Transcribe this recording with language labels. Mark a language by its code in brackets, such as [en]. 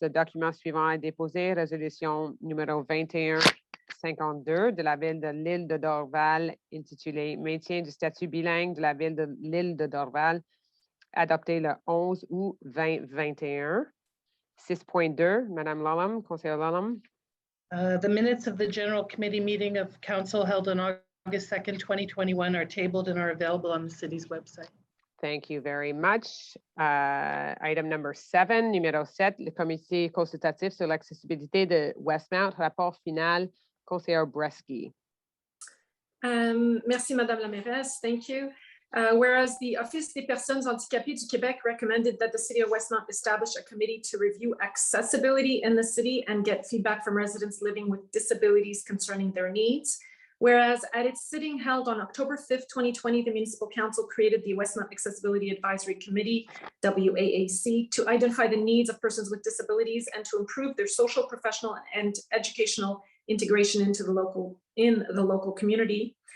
[fr] Le document suivant est déposé. Résolution numéro 2152 de la ville de l'île de Dorval, intitulé Maintien du statut bilingue de la ville de l'île de Dorval, adopté le 11 août 2021. 6.2, Madame Lallam, Conseillère Lallam. [en] The minutes of the general committee meeting of council held on August 2nd, 2021 are tabled and are available on the city's website. Thank you very much. Item number 7, [fr] numéro 7, le comité consultatif sur l'accessibilité de Westmount, rapport final, conseillère Bresky. Merci, Madame la Mairesse. [en] Thank you. Whereas the Office des personnes handicapées du Québec recommended that the City of Westmount establish a committee to review accessibility in the city and get feedback from residents living with disabilities concerning their needs. Whereas at its sitting held on October 5th, 2020, the Municipal Council created the Westmount Accessibility Advisory Committee, WAAC, to identify the needs of persons with disabilities and to improve their social, professional, and educational integration into the local community.